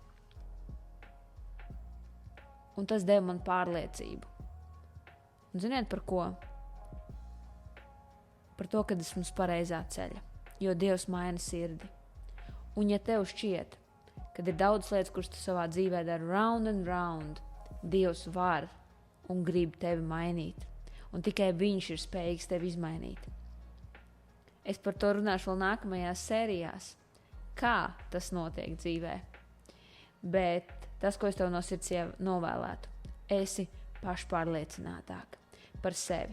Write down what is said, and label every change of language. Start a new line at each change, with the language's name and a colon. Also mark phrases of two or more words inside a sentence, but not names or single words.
Latvian: Un tas deva man pārliecību. Un ziniet par ko? Par to, kad esmu uz pareizā ceļa, jo Dievs maina sirdi. Un ja tev šķiet, kad ir daudz lietas, kuras tu savā dzīvē dari
English: round and round,
Latvian: Dievs var un grib tevi mainīt. Un tikai Viņš ir spējīgs tevi izmainīt. Es par to runāšu vēl nākamajās sērijās. Kā tas notiek dzīvē. Bet tas, ko es tev no sirds novēlētu, esi pašpārliecinātāk par sevi.